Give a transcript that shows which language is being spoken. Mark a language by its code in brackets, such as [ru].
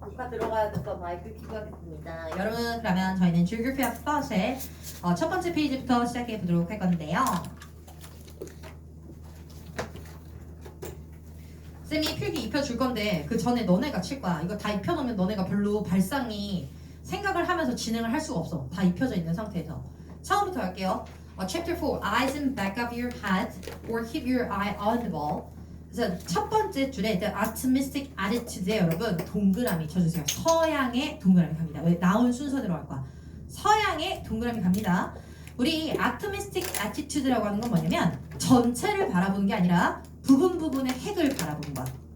[ko] 들어가야 돼서 마이크 켜고 하겠습니다. 여러분 그러면 저희는 Geography of Thought의 첫 번째 페이지부터 시작해 보도록 할 건데요. 쌤이 필기 입혀줄 건데 그 전에 너네가 칠 거야. 이거 다 입혀놓으면 너네가 별로 발상이 생각을 하면서 진행을 할 수가 없어. 다 입혀져 있는 상태에서. 처음부터 할게요. [en] Chapter 4, eyes in back of your head or keep your eye on the ball. [ko] 그래서 첫 번째 줄에 the optimistic attitude에 여러분 동그라미 쳐주세요. 서양의 동그라미 갑니다. 왜? 나온 순서대로 할 거야. 서양의 동그라미 갑니다. 우리 optimistic attitude라고 하는 건 뭐냐면 전체를 바라보는 게 아니라 부분 부분의 핵을 바라보는 거야.